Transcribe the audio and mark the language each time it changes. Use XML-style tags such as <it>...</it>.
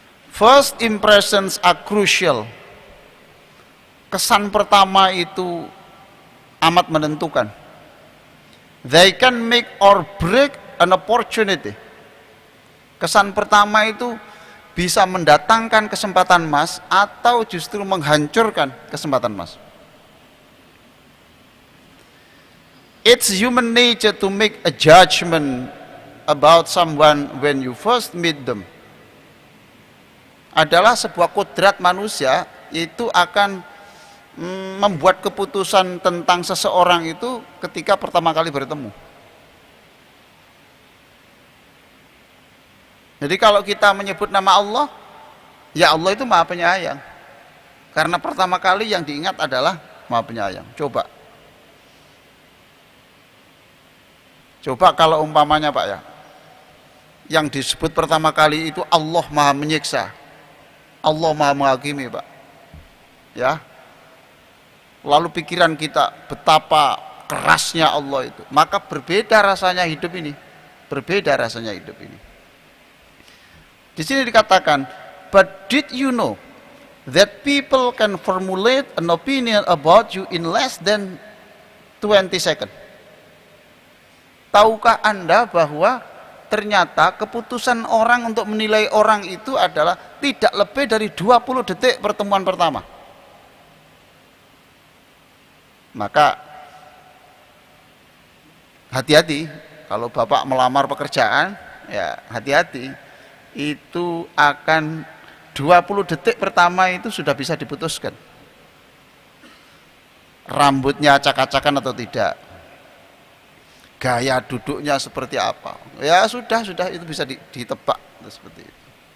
<en>First impressions are crucial.</en> <id>Kesan pertama itu amat menentukan.</id> <en>They can make or break an opportunity.</en> <id>Kesan pertama itu bisa mendatangkan kesempatan emas atau justru menghancurkan kesempatan emas.</id> <en>It's human nature to make a judgment about someone when you first meet them.</en> <id>Adalah sebuah kodrat manusia, itu akan membuat keputusan tentang seseorang itu ketika pertama kali bertemu. Jadi kalau kita menyebut nama Allah, ya Allah itu Maha Penyayang. Karena pertama kali yang diingat adalah Maha Penyayang. Coba kalau umpamanya Pak ya, yang disebut pertama kali itu Allah Maha Menyiksa, Allah Maha Menghakimi Pak. Ya. Lalu pikiran kita betapa kerasnya Allah itu, maka berbeda rasanya hidup ini. Berbeda rasanya hidup ini. Di sini dikatakan,</id> <en>but did you know that people can formulate an opinion about you in less than 20 seconds?</en> <id>Tahukah Anda bahwa ternyata keputusan orang untuk menilai orang itu adalah tidak lebih dari 20 detik pertemuan pertama? Maka hati-hati kalau Bapak melamar pekerjaan, ya hati-hati, itu akan 20 detik pertama itu sudah bisa diputuskan rambutnya acak-acakan atau tidak, gaya duduknya seperti apa, ya sudah itu bisa ditebak seperti itu.</id>